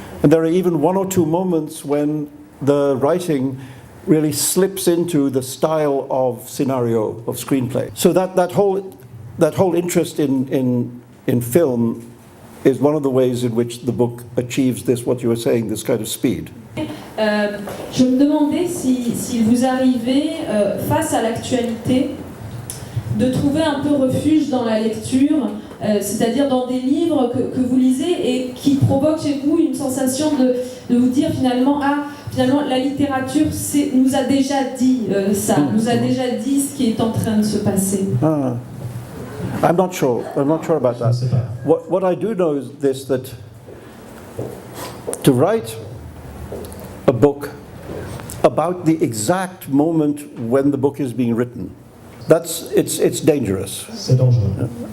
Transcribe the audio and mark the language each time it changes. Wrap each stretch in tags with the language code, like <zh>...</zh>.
<en>And there are even 1 or 2 moments when the writing really slips into the style of scenario, of screenplay. So that whole interest in film is one of the ways in which the book achieves this, what you were saying, this kind of speed.</en> <fr>Je me demandais si vous arrivez, face à l'actualité, de trouver un peu refuge dans la lecture, c'est-à-dire dans des livres que vous lisez et qui provoquent chez vous une sensation de vous dire finalement la littérature nous a déjà dit ça, nous a déjà dit ce qui est en train de se passer.</fr> <en>I'm not sure about that. What I do know is this, that to write a book about the exact moment when the book is being written, it's dangerous.</en> <fr>C'est dangereux.</fr>